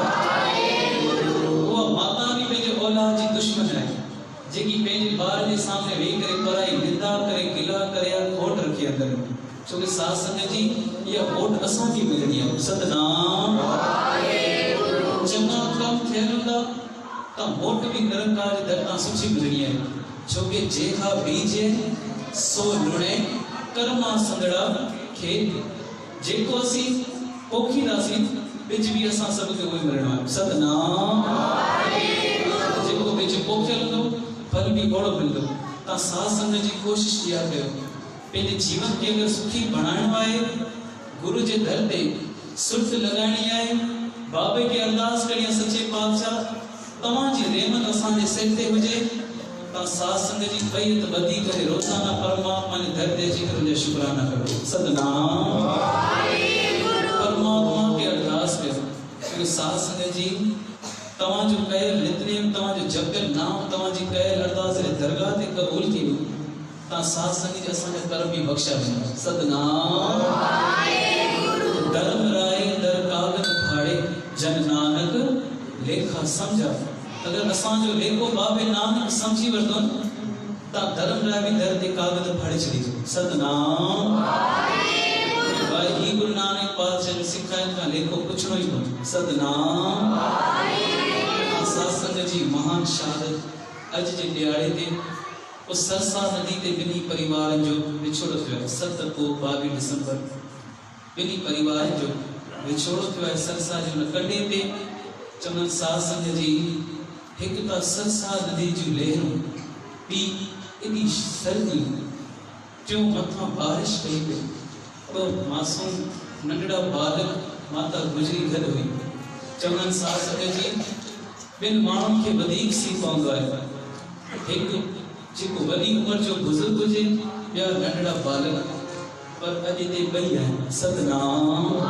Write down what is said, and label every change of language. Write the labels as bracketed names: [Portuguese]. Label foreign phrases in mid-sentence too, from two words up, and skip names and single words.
[Sindhi] उहा माता बि पंहिंजे औलाद जी दुश्मन आहे जेकी पंहिंजे ॿार जे सामने वेही करे पढ़ाई निंदा करे गिला करे या खोट रखी अंदर छोकी साध संगत जी इहा वोट असांखे मिलणी आहे सतनाम चङा कम थियल हूंदा त वोट बि निरंकार जे दर तां सुठी मिलणी आहे छोकी जेका बीजे सो लुणे कर्मा संदड़ा खेत जेको असीं पोखींदासीं बिज बि असां सभु खे उहो मिलणो आहे सतनाम जेको बिज पोखियल हूंदो फल बि ओड़ो मिलंदो तव्हां साध संगत जी कोशिशि इहा कयो पंहिंजे जीवन खे अगरि सुठी बणाइणो आहे गुरु जे दर ते सुर्त लॻाइणी आहे बाबे खे अरदास करणी आहे सचे पातशाह तव्हांजी रहमत असांजे सिर ते हुजे तव्हां साध संगत जी बैत ॿधी करे रोज़ाना परमात्मा जे दर ते अची करे उनजा शुकराना करो सतनाम परमात्मा खे अरदास कयो क्योंकि साध संगत जी तव्हांजो कयल नितनेम तव्हांजो जपियल नाम तव्हांजी कयल अरदास जे दरगाह ते क़बूल थी वियो तव्हां साध संगत जी असांजा कर्म बि बख़्शिया वेंदा सतनाम [Punjabi] ਧਰਮ ਰਾਇ ਦਰ ਕਾਗਜ ਫਾੜੇ ਜਨ ਨਾਨਕ ਲੇਖਾ ਸਮਝਾ [Sindhi] समझा अगर असांजो लेखो बाबे नानक समझी वठो त धर्म राय बि दर ते कागज फाड़े छॾींदो सतनाम भाई ही गुरु नानक पातशाह जो सिखाइण खां लेखो पुछणो ई कोन्हे सतनाम साध संगत जी महान शहादत अॼु जे ॾियारे ते उस सरसा नदी ते ॿिन्ही परिवारनि जो विछोड़ो थियो आहे 7 को 22 दिसंबर ॿिन्ही परिवारनि जो विछोड़ो थियो आहे सरसा जे हुन कंढे ते चवनि साध संगत जी हिकु त सरसा नदी जूं लहरूं ॿी एॾी सर्दी टियों मथां बारिश पई पई ॿ मासूम नंढड़ा बालक माता गुजरी गॾु हुई चवनि साध संगत जी ॿिनि माण्हुनि खे वधीक सी पवंदो आहे हिकु जेको वॾी उमिरि जो बुज़ुर्ग हुजे ॿिया नंढड़ा बालक पर अॼु ते ॿई आहिनि सतनाम